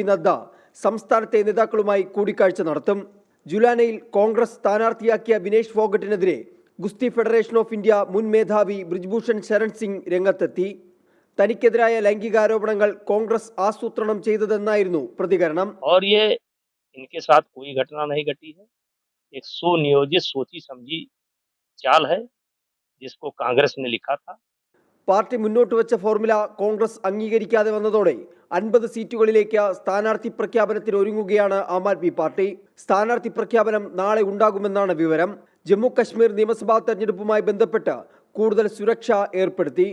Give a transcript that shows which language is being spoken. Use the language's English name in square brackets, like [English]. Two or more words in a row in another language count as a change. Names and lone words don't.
[Malayalam] നദ്ദ സംസ്ഥാനത്തെ നേതാക്കളുമായി കൂടിക്കാഴ്ച നടത്തും. ജുലാനയിൽ കോൺഗ്രസ് സ്ഥാനാർത്ഥിയാക്കിയ വിനേഷ് ഫോഗട്ടിനെതിരെ ഗുസ്തി ഫെഡറേഷൻ ഓഫ് ഇന്ത്യ മുൻ മേധാവി ബ്രിജ്ഭൂഷൺ ശരൺ സിംഗ് രംഗത്തെത്തി. തനിക്കെതിരായ ലൈംഗികാരോപണങ്ങൾ കോൺഗ്രസ് ആസൂത്രണം ചെയ്തതെന്നായിരുന്നു പ്രതികരണം. [Hindi] इनके साथ कोई घटना नहीं घटी है। एक सुनियोजित सोची समझी चाल है जिसको कांग्रेस ने लिखा था. [Malayalam] പാർട്ടി മുന്നോട്ട് വെച്ച ഫോർമുല കോൺഗ്രസ് അംഗീകരിക്കാതെ വന്നതോടെ 50 സീറ്റുകളിലേക്ക് സ്ഥാനാർത്ഥി പ്രഖ്യാപനത്തിന് ഒരുങ്ങുകയാണ് ആം ആദ്മി പാർട്ടി. സ്ഥാനാർത്ഥി പ്രഖ്യാപനം നാളെ ഉണ്ടാകുമെന്നാണ് വിവരം. ജമ്മു കശ്മീർ നിയമസഭാ തെരഞ്ഞെടുപ്പുമായി ബന്ധപ്പെട്ട് കൂടുതൽ സുരക്ഷ ഏർപ്പെടുത്തി.